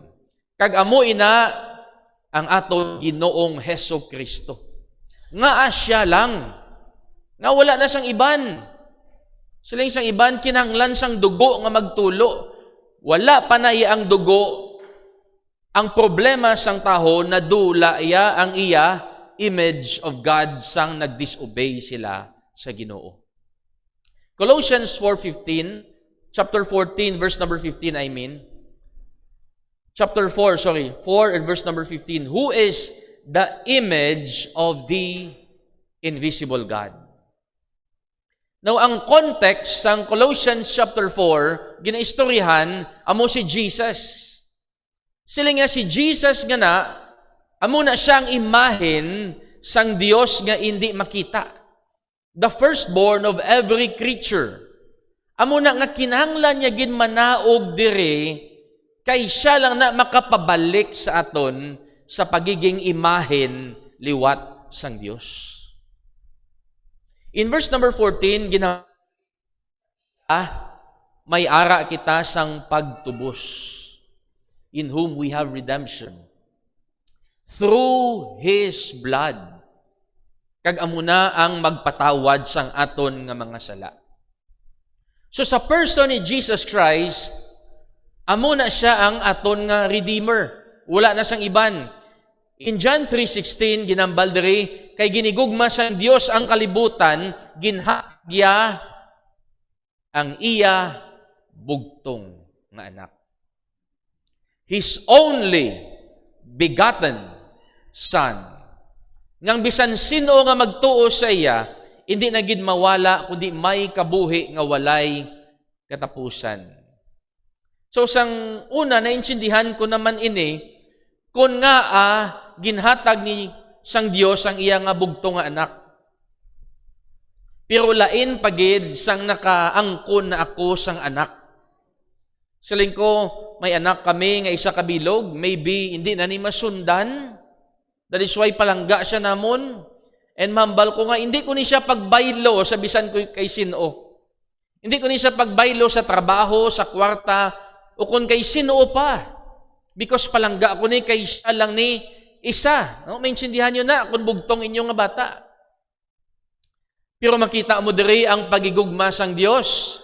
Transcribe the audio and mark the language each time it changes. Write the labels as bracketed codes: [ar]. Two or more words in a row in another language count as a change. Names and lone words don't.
[hil] Kag amo ina ang aton Ginoong Hesukristo. Nga asya lang nga wala na sang iban. Siling sang iban, kinahanglan sang dugo nga magtulo. Wala pa na iya ang dugo. Ang problema sang taho, nadula iya ang iya [en] image of God [hil] sang nag-disobey sila sa Ginoo. [en] Colossians 4:15, chapter 14, verse number 15, Chapter 4 and verse number 15. Who is the image of the invisible God? Now, [hil] ang context sang Colossians chapter 4, ginaistoryahan, amo si Jesus. Sila nga si Jesus nga na, amo na siyang imahen sang Dios nga hindi makita. [en] The firstborn of every creature. [hil] Amo na nga kinahanglan niya ginmanaog dire, kay siya lang na makapabalik sa aton sa pagiging imahen liwat sang Dios. [en] In verse number 14, [hil] may ara kita sang pagtubos, [en] in whom we have redemption, through His blood. [hil] Kag amo na ang magpatawad sang aton nga mga sala. So sa person ni Jesus Christ, amo na siya ang aton nga Redeemer. Wala na sang iban. In John 3:16, ginambal diri, kay ginigugma sa Dios ang kalibutan, ginhagya ang iya bugtong nga anak. [en] His only begotten Son. [hil] Ngang bisan sino nga magtuo sa iya, hindi na gid mawala, kundi may kabuhi nga walay katapusan. So sang una, naintindihan ko naman ini, kung nga ginhatag ni sang Dios ang iya nga bugtong nga anak. Pero lain pagid sang nakaangkon na ako sang anak. Siling ko, may anak kami nga isa kabilog, maybe hindi na ni masundan. [en] That is why [hil] palangga siya namon. And mambal ko nga, hindi ko ni siya pagbaylo sa bisan ko kay sino. Hindi ko ni siya pagbaylo sa trabaho, sa kwarta, o kung kay sino pa. Because palangga ko ni kay siya lang ni isa. No? Maintindihan nyo na kung bugtong inyong nga bata. Pero makita mo diri ang pagigugma sang Dios.